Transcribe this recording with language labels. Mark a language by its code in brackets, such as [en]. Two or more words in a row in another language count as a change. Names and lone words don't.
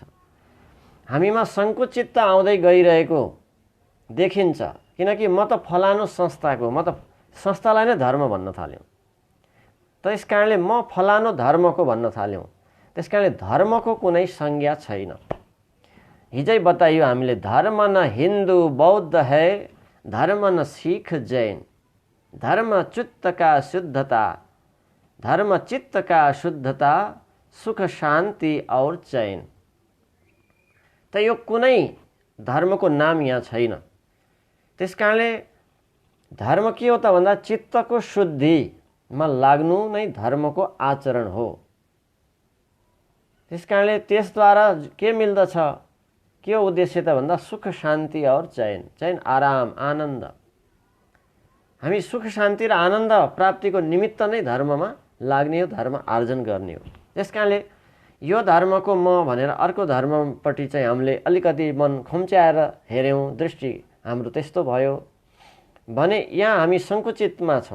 [ne] हामीमा संकुचितता आउँदै गइरहेको देखिन्छ। किनकि म त फलानु संस्थाको, म त संस्थालाई नै धर्म भन्न थाल्यौं। त्यसकारणले म फलानु धर्मको भन्न थाल्यौं। त्यसकारणले धर्मको कुनै संज्ञा छैन। हिजै बताइयो हामीले, [hi] धर्म न हिन्दू बौद्ध है, धर्म न सिख जैन, धर्म चित्त का शुद्धता, धर्म चित्त का शुद्धता, सुख शान्ति और चैन। [ne] त यो कुनै धर्मको नाम यहाँ छैन। त्यसकारणले धर्म के हो त भन्दा चित्तको शुद्धिमा लाग्नु नै धर्मको आचरण हो। त्यसकारणले त्यसद्वारा के मिल्दछ, के हो उद्देश्य त भन्दा [hi] सुख शान्ति और चैन। [ne] चैन आराम, आनन्द। हामी सुख शान्ति र आनन्द प्राप्तिको निमित्त नै धर्ममा लाग्ने हो, धर्म आर्जन गर्ने हो। त्यसकारणले यो धर्मको म भनेर अर्को धर्मपट्टि चाहिँ हामीले अलिकति मन खुम्च्याएर हेर्यौं, दृष्टि हाम्रो त्यस्तो भयो भने यहाँ हामी संकुचितमा छौं।